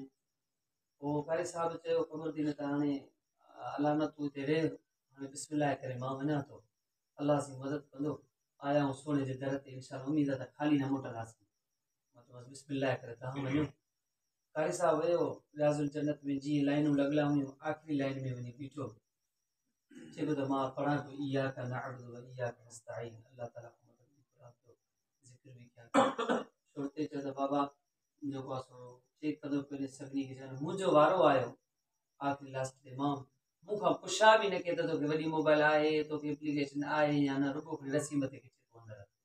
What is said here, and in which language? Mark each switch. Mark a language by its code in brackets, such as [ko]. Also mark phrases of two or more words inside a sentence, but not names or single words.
[sd] पोइ कारी साहिब चयो कमरुद्दीन त हाणे अलाह न तूं हिते रहे, हाणे बिस्मिल्लाह करे मां वञा थो, अलाह जी मदद कंदो, आया आहियूं सोने जे दर ते, इंशाअल्लाह उमेद आहे त ख़ाली न मोटंदासीं। बसि बिस्मिल्लाह करे तव्हां वञो। कारी साहिब वियो रियाज़ुल जन्नत में, जीअं लाइनूं लॻियल हुयूं आख़िरी लाइन में वञी बीठो, चए पियो त मां पढ़ां पियो [ar] إياك نعبد وإياك نستعين, [sd] अल्लाह ताला खां मदद बि घुरां पियो, ज़िक्र बि कयां पियो। छोटे चयो त बाबा जेको आहे सो चेक कंदो पियो सभिनी खे, चवनि मुंहिंजो वारो आयो आख़िरी लास्ट ते, मां मूंखां पुछा बि न कयो त तोखे वॾी मोबाइल आहे, तोखे एप्लीकेशन आहे या न, रुॻो खणी रसी मथे खिचे थो अंदरि।